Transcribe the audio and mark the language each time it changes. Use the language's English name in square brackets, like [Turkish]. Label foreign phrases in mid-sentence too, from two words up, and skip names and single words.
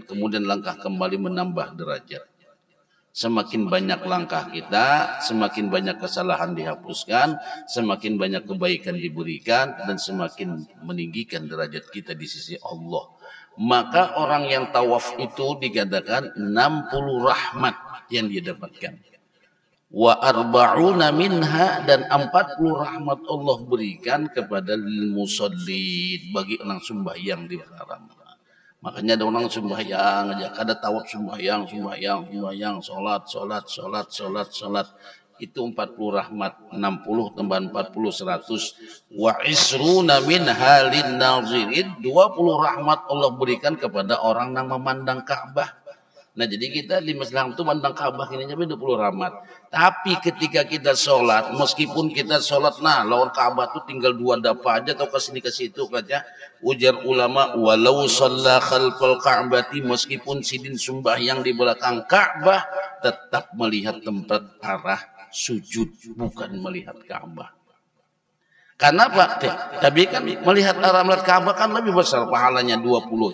[Indonesian] Kemudian langkah kembali menambah derajat. Semakin banyak langkah kita, semakin banyak kesalahan dihapuskan, semakin banyak kebaikan diberikan, dan semakin meninggikan derajat kita di sisi Allah. Maka orang yang tawaf itu dikatakan 60 rahmat yang dia dapatkan. [Arabic] وأربعون منها, [Indonesian] dan 40 rahmat Allah berikan kepada musallin, bagi orang sembahyang di haram. Makanya ada orang sembahyang aja, kada tawaf sembahyang, salat. Itu 40 rahmat, 60 tambah 40 100. [Arabic] وعشرون من حال ناظرين, [Indonesian] 20 rahmat Allah berikan kepada orang yang memandang Ka'bah. Nah jadi kita di Islam itu mandang Ka'bah ini sampai 20 rahmat. Tapi ketika kita sholat, meskipun kita sholat, nah lawan Ka'bah itu tinggal 2 dapa aja atau ke sini ke situ aja. Ujar ulama, [Arabic] ولو صلى خلف الكعبة, [Indonesian] meskipun sidin sembahyang di belakang Ka'bah, tetap melihat tempat arah sujud, bukan melihat Ka'bah. Karena apa? Tapi kan melihat arah melihat Ka'bah kan lebih besar pahalanya 20.